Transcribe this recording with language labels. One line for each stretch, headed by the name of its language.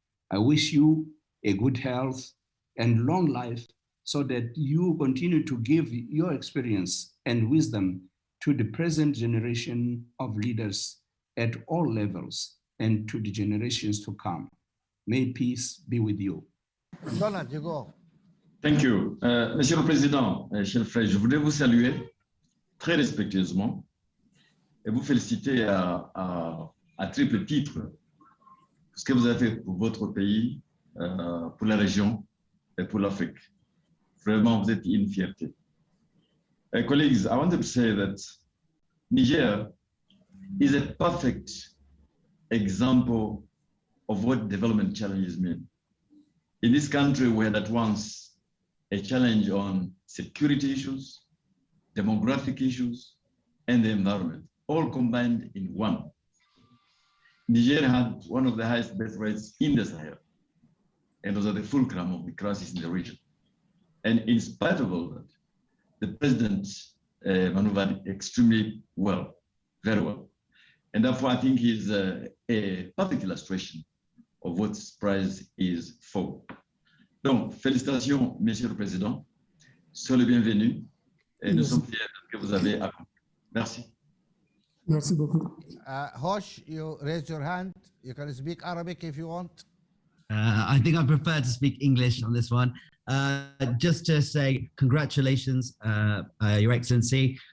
English: I wish you a good health and long life so that you continue to give your experience and wisdom to the present generation of leaders at all levels and to the generations to come. May peace be with you. Donald, you go. Thank you.
French: Monsieur le Président, chers frères, je voudrais vous saluer très respectueusement et vous féliciter à triple titre pour ce que vous avez fait pour votre pays, pour la région et pour l'Afrique. Vraiment, vous êtes une fierté.
English: Colleagues, I wanted to say that Niger is a perfect example of what development challenges mean. In this country, we had at once a challenge on security issues, demographic issues, and the environment, all combined in one. Niger had one of the highest birth rates in the Sahel, and was at the fulcrum of the crisis in the region. And in spite of all that, the president maneuvered extremely well, very well. And therefore, I think he's a perfect illustration of what this prize is for.
French: Donc, félicitations, Monsieur le Président. Soyez le bienvenu et nous sommes fiers de ce que vous avez accompli. Merci. Merci beaucoup.
English: Hosh, you raise your hand. You can speak Arabic if you want. I think I prefer to speak English on this one. Just to say congratulations, Your Excellency.